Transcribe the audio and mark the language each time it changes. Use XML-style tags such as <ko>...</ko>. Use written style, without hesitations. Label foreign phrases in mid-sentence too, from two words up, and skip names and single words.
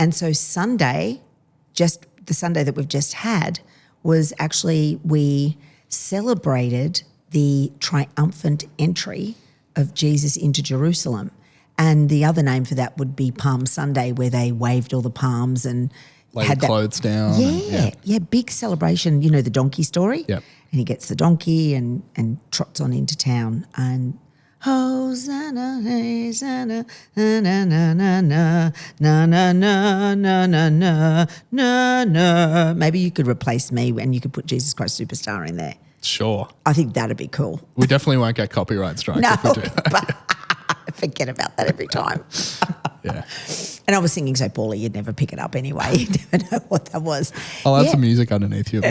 <en>And so Sunday, just the Sunday that we've just had, was actually we celebrated the triumphant entry of Jesus into Jerusalem. And the other name for that would be Palm Sunday, where they waved all the palms and had clothes down. Yeah, big celebration. You know the donkey story? Yep. And he gets the donkey and trots on into town and Hosanna, Hosanna, na na na na na na na na na na na na. Maybe you could replace me and you could put Jesus Christ Superstar in there. Sure. I think that'd be cool. We definitely won't get copyright strike if we do. I forget about that every time. Yeah. And I was singing so poorly, you'd never pick it up anyway. You'd never know what that was. I'll add some music underneath you.</en>